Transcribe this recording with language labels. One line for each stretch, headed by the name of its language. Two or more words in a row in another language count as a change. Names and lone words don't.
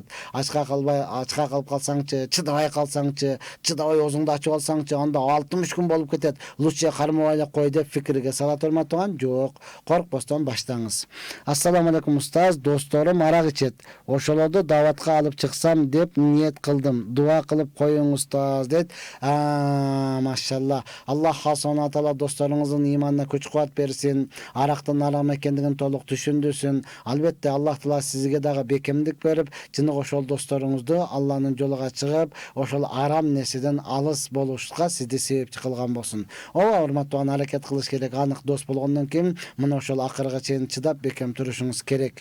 Kyrgyz: Ачка калып калсаңчы, чыдабай калсаңчы, чыдабай оозуңду ачып алсаңчы, анда 60 күн болуп кетет. Лучше кармабай эле кой деп фикирге салат, урматтаган. Жок, коркпостон баштаңыз.
Arabic: السلام عليكم
Kyrgyz: устаз, досторум арак ичет. Ошолорду даватка алып чыксам деп ниет кылдым. Дуа кылып коюң устаз дейт. Машалла.
Arabic: الله سبحانه وتعالى
Kyrgyz: досторуңуздун иманына күч-кубат берсин. Арактын арам экендигин толук түшүндүрсүн. Албетте Аллах таала сизге дагы бекемдик берип, жана ошол досторуңузду Алланын жолуга чыгып, ошол арам нерседен алыс болушка сизди себепчи кылган болсун. Ооба, урматтуу, аракет кылыш керек. Анык дос болгондон кийин мына ошол акырга чейин чыдап бекем турушуңуз керек.